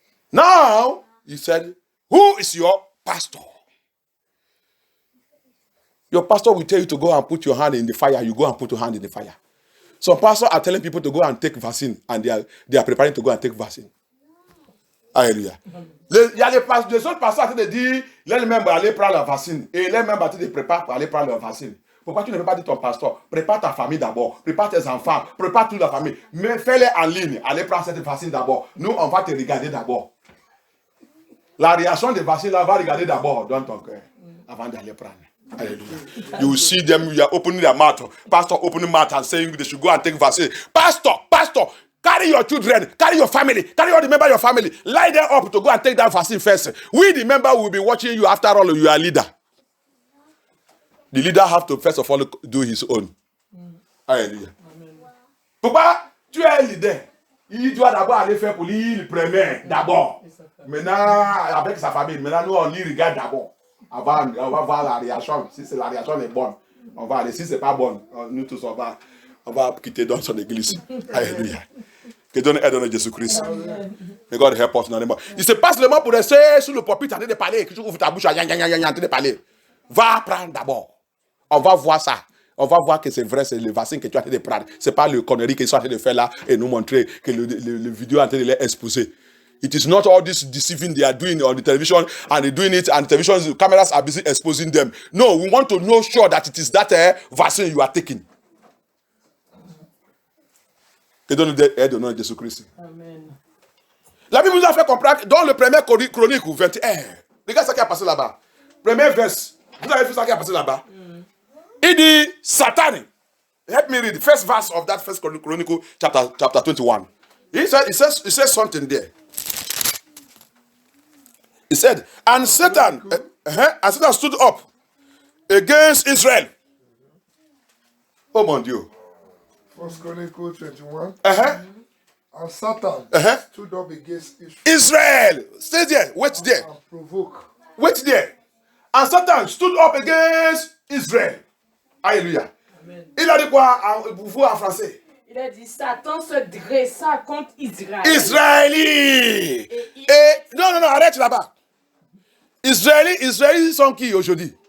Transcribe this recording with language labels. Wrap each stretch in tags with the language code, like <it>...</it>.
<en>Now, he said, who is your pastor? Your pastor will tell you to go and put your hand in the fire. You go and put your hand in the fire. Some pastors are telling people to go and take vaccine, and they are preparing to go and take vaccine.</en> <fr>Alléluia. Il y a les autres pasteurs qui disent, les membres aller prendre la vaccine. Et les membres qui te préparent pour aller prendre la vaccine. Pourquoi tu ne peux pas dire ton pasteur, prépare ta famille d'abord, prépare tes enfants, prépare toute la famille. Mais fais-les en ligne, allez prendre cette vaccine d'abord. Nous, on va te regarder d'abord. La réaction des vaccins, là, va regarder d'abord dans ton cœur avant d'aller prendre. Hallelujah.</fr> <en>You will see them, you are opening their mouth. Pastor opening mouth and saying they should go and take vaccine. Pastor, carry your children, carry your family, carry all the members of your family. Lie them up to go and take that vaccine first. We, the member, will be watching you. After all, you are a leader. The leader have to first of all do his own.</en> <fr>Hallelujah. Pourquoi tu es leader? Il doit d'abord aller faire pour lui le premier, d'abord. Maintenant, avec sa famille, maintenant nous on lui regarde d'abord. Avant, on va voir la réaction. Si la réaction est bonne, on va aller. Si c'est pas bonne, nous tous on va quitter dans son église. Alléluia. Que Dieu nous aide dans Jésus-Christ. Mais</fr> <en>God help us</en> <fr>dans les mots. Il se passe le mot pour rester sur le pupitre en train de parler. Que tu ouvres ta bouche en train de parler. Va prendre d'abord. On va voir ça. On va voir que c'est vrai, c'est le vaccin que tu as en train de prendre. C'est pas le connerie qu'ils sont en train de faire là et nous montrer que le vidéo est en train de les exposer.</fr> <en>It is not all this deceiving they are doing on the television and they're doing it and the television cameras are busy exposing them. No, we want to know sure that it is that vaccine you are taking.</en> <fr>Que Dieu nous aide au nom de Jésus-Christ. Amen. La Bible nous a fait comprendre dans le premier Chronique 21. Regarde ce qui a passé là-bas. Premier verse. Vous avez vu ce qui a passé là-bas? Il dit Satan.</fr> <en>Help me read the first verse of that first Chronicle chapter 21. He says something there. He said, and Satan stood up against Israel.</en> <fr>Oh mon Dieu.</fr> <en>First Chronicle 21. And Satan stood up against Israel. Stay there. Wait there. And provoke. Wait there. And Satan stood up against Israel.</en> <fr>Alléluia. Amen. Il a dit quoi pour vous en français? Il a dit Satan se dressa contre Israël. Israéli. Et non, arrête là-bas. Israéli sont qui aujourd'hui?</fr>